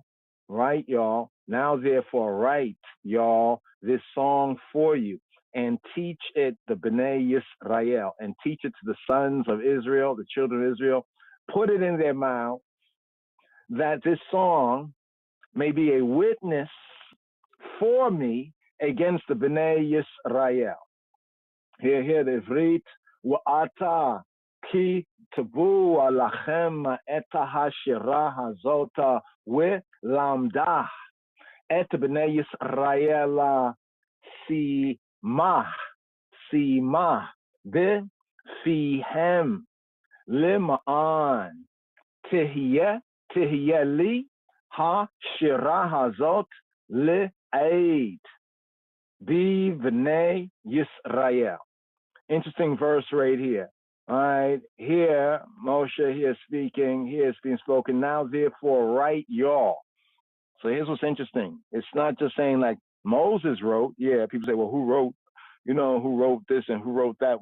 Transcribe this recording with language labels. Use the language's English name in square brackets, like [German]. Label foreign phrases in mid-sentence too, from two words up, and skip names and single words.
[English] Now therefore write y'all this song for you, and teach it the Bnei Yisrael, and teach it to the sons of Israel, the children of Israel. Put it in their mouth, that this song may be a witness for me against the Bnei Yisrael. Here the Ivrit, [Hebrew] ועתה כתבו לכם את השירה הזאת ולמדה את בני ישראל שימה בפיהם למען תהיה לי השירה הזאת לעד בבני ישראל. [English] Interesting verse right here. All right, here Moshe here is being spoken. Now therefore write y'all. So here's what's interesting. It's not just saying like Moses wrote. Yeah, people say, well, who wrote this and who wrote that?